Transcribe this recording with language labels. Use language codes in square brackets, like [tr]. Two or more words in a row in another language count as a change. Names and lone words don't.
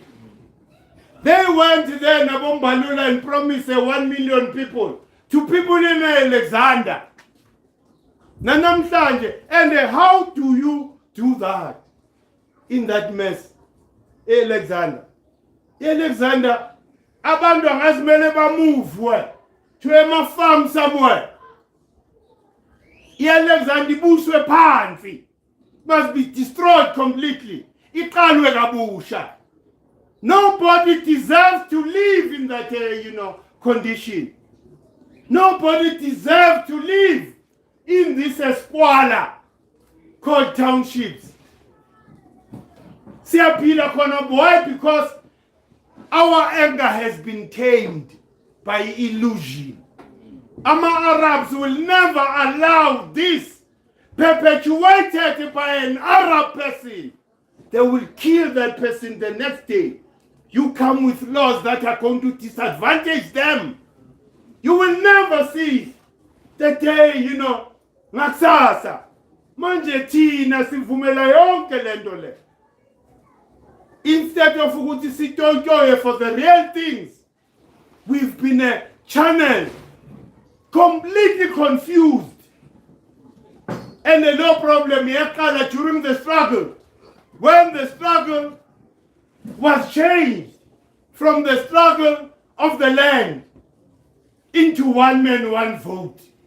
[en] They went there Nabombalula and promised 1 million people to people in Alexander. Nanamhlanje, and how do you do that in that mess? Alexander, [zu] abantu angazimele bamove [en] to a farm somewhere. [zu] Alexander ibuswe phansi, [en] must be destroyed completely. [zu] Iqalwe kabusha. [en] Nobody deserves to live in that condition. Nobody deserves to live in this squalor called townships. [zu] Siyaphila khona. [en] Why? Because our anger has been tamed by illusion. Arabs will never allow this perpetuated by an Arab person. They will kill that person the next day. You come with laws that are going to disadvantage them. You will never see the day, [zu] ngakusasa. Manje thina sivumela yonke lento le. [en] Instead of [zu] ukuthi sitontoye [en] for the real things, we've been channeled, completely confused. And the no problem yaqala during the struggle. When the struggle was changed from the struggle of the land into one man, one vote.